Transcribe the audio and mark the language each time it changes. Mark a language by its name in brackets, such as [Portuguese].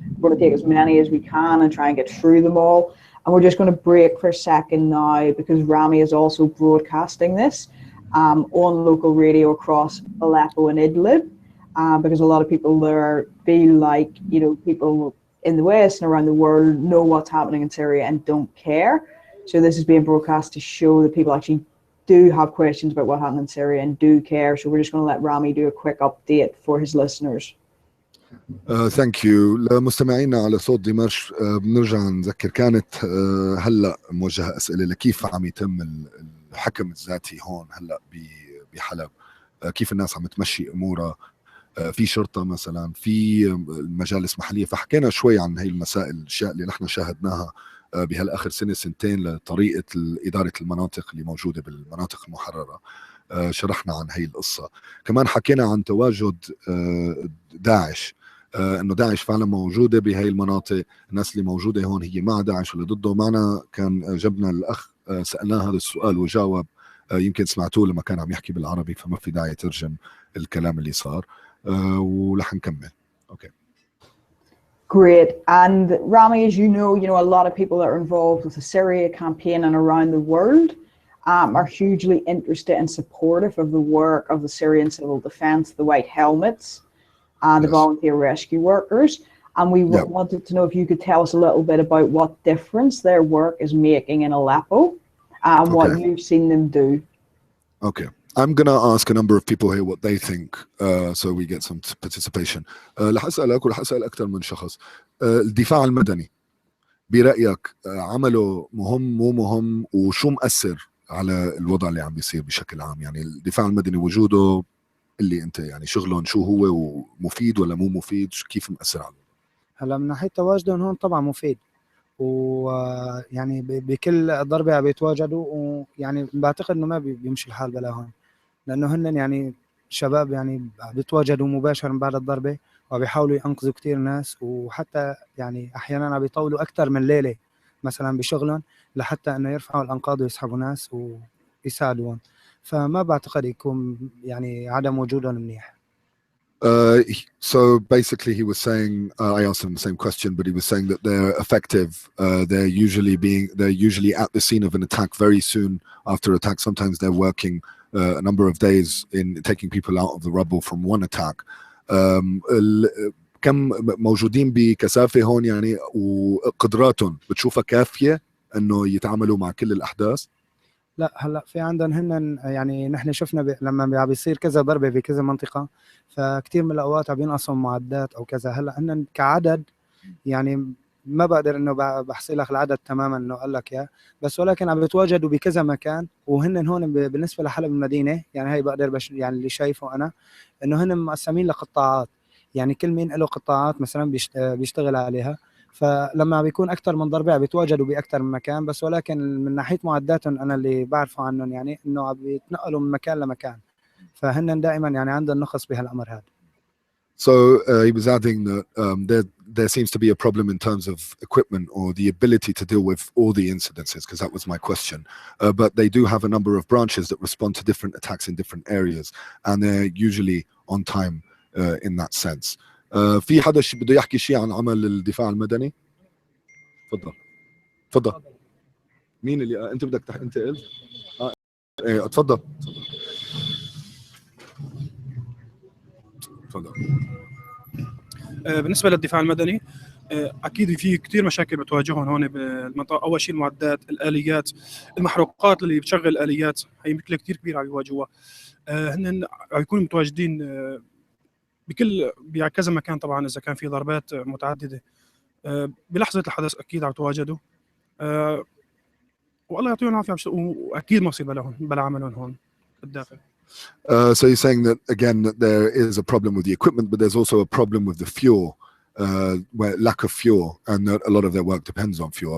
[English] We're going to take as many as we can and try and get through them all. And we're just going to break for a second now because Rami is also broadcasting this on local radio across Aleppo and Idlib, because a lot of people there feel like, you know, people in the West and around the world know what's happening in Syria and don't care. So this is being broadcast to show that people actually do have questions about what happened in Syria and do care. So we're just going to let Rami do a quick update for his listeners. Thank you [Arabic] لمستمعينا على صوت دمشق. بنرجع نذكر كانت هلا موجهه اسئله لكيف عم يتم الحكم الذاتي هون هلا بحلب، كيف الناس عم تمشي امورها، في شرطه مثلا، في مجالس محليه. فحكينا شوي عن هي المسائل، الاشياء اللي نحن شاهدناها بهالاخر سنه سنتين لطريقه اداره المناطق اللي موجوده بالمناطق المحرره. شرحنا عن هي القصه. كمان حكينا عن تواجد داعش، انه داعش فعلا موجوده بهي المناطق، الناس اللي موجوده هون هي مع داعش ولا ضده. معنا كان جبنا الاخ سالناه هذا السؤال وجاوب، يمكن سمعتوه لما كان عم يحكي بالعربي، فما في داعي ترجم الكلام اللي صار. ورح نكمل. اوكي. [English] Great. And Rami, as you know, a lot of people that are involved with the Syria campaign and around the world are hugely interested and supportive of the work of the Syrian civil defense, the White Helmets, the volunteer rescue workers. And we wanted to know if you could tell us a little bit about what difference their work is making in Aleppo and what you've seen them do. Okay. I'm going to ask a number of people here what they think, so we get some participation. [Arabic] رح أسألك ورح أسأل أكثر من شخص. الدفاع المدني برأيك عمله مهم مو مهم، وشو مؤثر على الوضع اللي عم بيصير بشكل عام؟ يعني الدفاع المدني وجوده اللي انت يعني شغلهم شو هو، ومفيد ولا مو مفيد، كيف مؤثر عليه؟ هلا من ناحيه تواجدهم هون طبعا مفيد، ويعني بكل ضربه بيتواجدوا، ويعني بعتقد انه ما بيمشي الحال بلا هون، لانه هن يعني شباب يعني بيتواجدوا مباشرا بعد الضربه وبيحاولوا ينقذوا كثير ناس، وحتى يعني احيانا عم بيطولوا اكثر من ليله مثلا بشغلهم لحتى انه يرفعوا الانقاض ويسحبوا ناس ويساعدوهم. فما بعتقد يكون يعني عدم وجودهم منيح. [English] So basically he was saying, I asked him the same question, but he was saying that they're effective. They're usually at the scene of an attack very soon after attack. Sometimes they're working a number of days in taking people out of the rubble from one attack. [Arabic] كم موجودين بكثافة هون يعني، وقدراتهم بتشوفها كافية انه يتعاملوا مع كل الاحداث؟ لا هلا في عندهم هن يعني نحن شفنا لما بيصير كذا ضربه في كذا منطقه، فكتير من الاوقات عم ينقصوا معدات او كذا. هلا هن كعدد يعني ما بقدر انه بحصي لك العدد تماما انه قال لك اياه، بس ولكن عم بيتواجدوا بكذا مكان. وهن هون بالنسبه لحلب المدينه يعني هي بقدر يعني اللي شايفه انا انه هن مقسمين لقطاعات، يعني كل مين له قطاعات مثلا بيشتغل عليها. فلما بيكون اكثر من ضربه بيتواجدوا باكثر من مكان، بس ولكن من ناحيه معداتهم انا اللي بعرفه عنهم يعني انه بيتنقلوا من مكان لمكان، فهن دائما يعني عندهم نقص بهالامر هذا. [English] So he was adding that there seems to be a problem in terms of equipment or the ability to deal with all the incidences, because that was my question. But they do have a number of branches that respond to different attacks in different areas, and they're usually on time in that sense. [Arabic] في حدا بده يحكي شيء عن عمل الدفاع المدني؟ تفضل. مين اللي انت بدك انت قلت؟ ايه تفضل. بالنسبه للدفاع المدني اكيد في كثير مشاكل بتواجههم هون بالمنطقه. اول شيء المعدات، الاليات، المحروقات اللي بتشغل الاليات هي مشكله كثير كبيره عم يواجهوها. هن عم يكونوا متواجدين بكذا مكان. طبعا اذا كان في ضربات متعدده بلحظه الحدث اكيد عم يتواجدوا، والله يعطيهم العافيه، واكيد ما يصير بلا عملهم هون بالداخل. [English] So you're saying that again that there is a problem with the equipment, but there's also a problem with the fuel, where lack of fuel, and that a lot of their work depends on fuel.